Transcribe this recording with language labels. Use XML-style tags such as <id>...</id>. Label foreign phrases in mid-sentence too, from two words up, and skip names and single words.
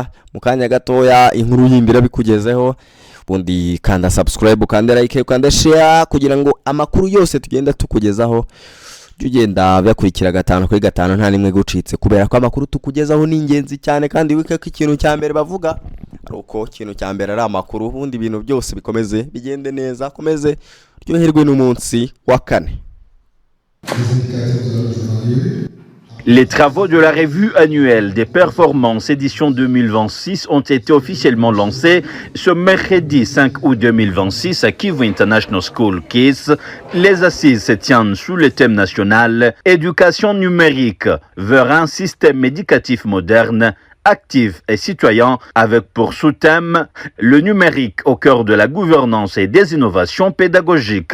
<rw>Mu kanya gatoya inkuru yimbira bikugezeho, ubundi kanda subscribe, kanda like, kanda share kugira ngo amakuru yose tugenda tukugezaho ugenda byakurikira 5 kuri 5 nta nimwe gucitse, kubera ko amakuru tukugezaho ni ingenzi cyane, kandi wike ko ikintu cya mbere bavuga ari uko ikintu cya mbere ari amakuru, ubundi ibintu byose bikomeze bigende neza, komeze ryoherwe n'umunsi wa kane.</rw> <fr>Les travaux de la revue annuelle des performances édition 2026 ont été officiellement lancés ce mercredi 5 août 2026 à Kivu International School KISS. Les assises se tiennent sous le thème national « Éducation numérique vers un système éducatif moderne, actif et citoyen » avec pour sous-thème « Le numérique au cœur de la gouvernance et des innovations pédagogiques ».</fr>